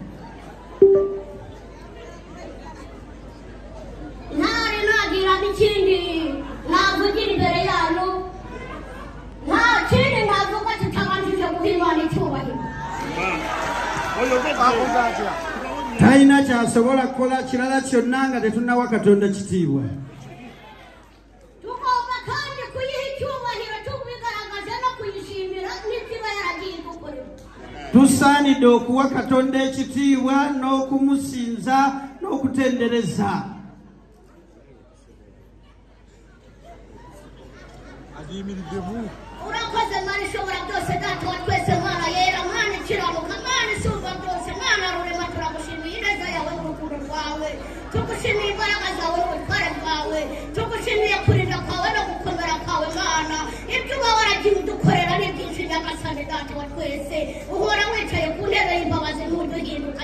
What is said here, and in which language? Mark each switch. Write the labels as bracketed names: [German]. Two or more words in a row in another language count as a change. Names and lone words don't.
[Kinyarwanda] Ikindi navugira imbere yanyu nta kindi navuga kitabanjije guhimana icyubahiro [Ganda] talina kyasobola kukola kirala kyonna nga tetunawa Katonda kitiibwa. [Kinyarwanda] Tugomba kandi kuyiha icyubahiro tubigaragaza no kuyishimira n'ikiba yaragiye gukorera. [Ganda] Tusaanidde okuwa Katonda ekitiibwa n'okumusinza n'okutendereza. [Kinyarwanda] Urakoze Mana ishobora byose data wa twese Mana yera Mana ikiranuka Mana isumba byose Mana rurema turagushimiye ineza yawe n'urukundo rwawe tugushimiye imbaraga zawe n'ubutware bwawe tugushimiye kurinda kwawe no gukomera kwawe Mana ibyo uba waragiye udukorera ni byinshi Nyagasani data wa twese uhora wicaye ku ntebe y'imbabazi ntuduhinduka